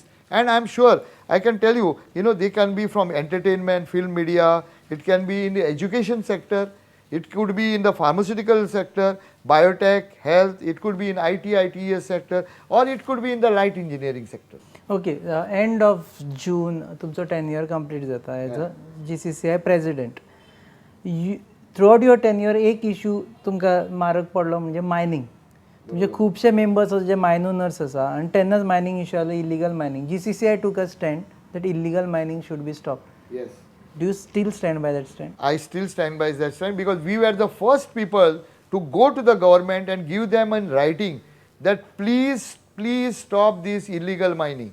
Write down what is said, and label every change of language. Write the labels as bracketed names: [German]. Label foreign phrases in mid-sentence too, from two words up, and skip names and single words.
[English] And I am sure, I can tell you, they can be from entertainment, film media, it can be in the education sector, it could be in the pharmaceutical sector, biotech, health, it could be in IT, ITES sector, or it could be in the light engineering sector. Okay, end of June, तुमचं tenure complete जाता as a GCCI president. Throughout your tenure, [Konkani] एक issue तुमका मारक पडलो म्हणजे mining. तुमचे खूपशे members जे [English] mine owners [Konkani] आसा आणि तेन्नाच [English] mining issue [Konkani] आलो [English] illegal mining. GCCI took a stand that illegal mining should be stopped. Yes. Do you still stand by that stand? I still stand by that stand because we were the first people to go to the government and give them in writing that please stop this illegal mining.